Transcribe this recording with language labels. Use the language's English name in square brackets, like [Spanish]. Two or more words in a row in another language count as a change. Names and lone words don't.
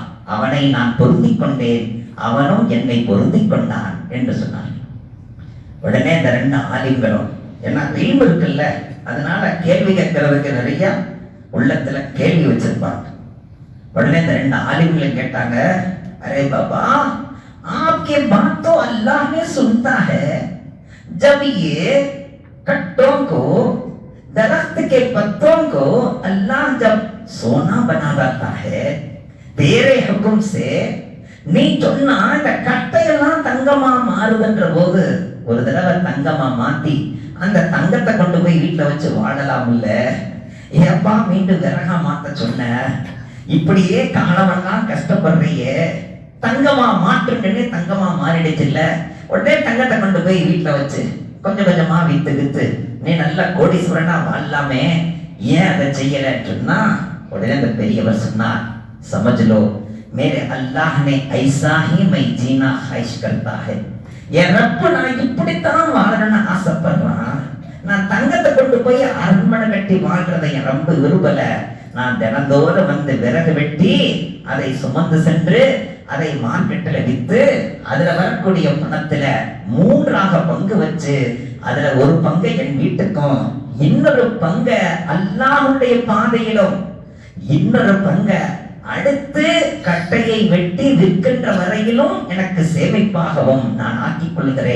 [Tamil] அவனை நான் பொருந்திக் கொண்டேன், அவனும் என்னை பொருந்திக் கொண்டான் என்று சொன்னார். உடனே இந்த 2 ஆலிம்களும், ஏன்னா இல்மு இருக்குல்ல, அதனால கேள்வி கேட்கறதுக்கு நிறைய உள்ளத்துல கேள்வி வச்சிருப்பாங்க. உடனே இந்த 2 ஆலிம்களும் கேட்டாங்க, [Hindi] अरे बाबा, आपके बात तो अल्लाह ने सुनता है, जब ये कट्टों को, दरख्त के पत्तों को अल्लाह जब सोना बना देता है तेरे हुक्म से, [Tamil] நீ சொன்னா இந்த கட்டையெல்லாம் தங்கமா மாறுதுன்ற போது ஒரு தடவை தங்கமா மாத்தி அந்த தங்கத்தை கொண்டு போய் வீட்டுல வச்சு வாழலாம் இல்ல, ஏப்பா மீண்டும் விறகா மாத்த சொன்ன, இப்படியே காலமெல்லாம் கஷ்டப்படுறியே, தங்கமா மாற்றுன்னு தங்கமா மாறிடுச்சு இல்ல, உடனே தங்கத்தை கொண்டு போய் வீட்டுல வச்சு கொஞ்சம் கொஞ்சமா வித்து வித்து நீ நல்ல கோடீஸ்வரனா வாழலாமே, ஏன் அதை செய்யலன்னு சொன்னா, உடனே அந்த பெரியவர் சொன்னார், [Hindi] समझ लो मेरे अल्लाह ने ऐसा ही मैं जीना ख्वाहिश करता है. [Tamil] என் ரப்பு நான் இப்படித்தான் வாழணும்னு ஆசைப்படுறான். நான் தங்கத்தை கொண்டு போய் அரண்மனை கட்டி வாழ்றதை என் ரப்பு விரும்பல. நான் தினந்தோறும் வந்து விறகு வெட்டி அதை சுமந்து சென்று அதை மார்க்கெட்டில் வித்து அதுல வரக்கூடிய பணத்துல 3ஆக பங்கு வச்சு அதுல ஒரு பங்கை என் வீட்டுக்கும், இன்னொரு பங்க அல்லாஹ்வுடைய பாதையிலும், இன்னொரு பங்க அடுத்து கட்டையை வெட்டி விற்கின்ற வரையிலும் எனக்கு சேமிப்பாகவும் நான் ஆக்கிக் கொள்கிறேன்.